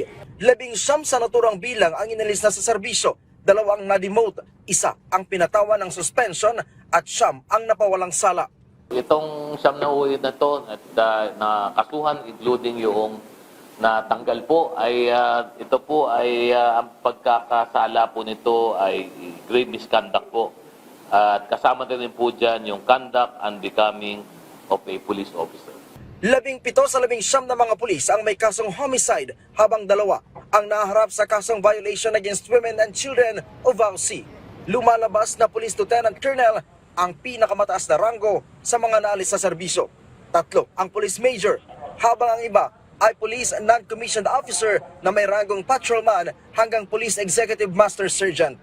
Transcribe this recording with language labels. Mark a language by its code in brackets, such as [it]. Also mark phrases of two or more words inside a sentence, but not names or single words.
[tl] 11 sa naturang bilang ang inalis na sa serbisyo, 2 ang na-demote, 1 ang pinatawan ng suspension at 9 ang napawalang sala. Itong siyam na uwi na ito at na kasuhan, including yung natanggal po, ay ito po ay ang pagkakasala po nito ay [en] grave misconduct [tl] po. At kasama din po dyan yung [en] conduct and becoming of a police officer. [tl] 17 sa 19 na mga pulis ang may kasong homicide, habang 2 ang naharap sa kasong [en] violation against women and children [tl] o VAUC. Lumalabas na [en] Police Lieutenant Colonel [tl] ang pinakamataas na ranggo sa mga naalis sa serbisyo. 3 ang [en] Police Major, [tl] habang ang iba ay [en] Police Non-Commissioned Officer [tl] na may ranggong patrolman hanggang [en] Police Executive Master Sergeant.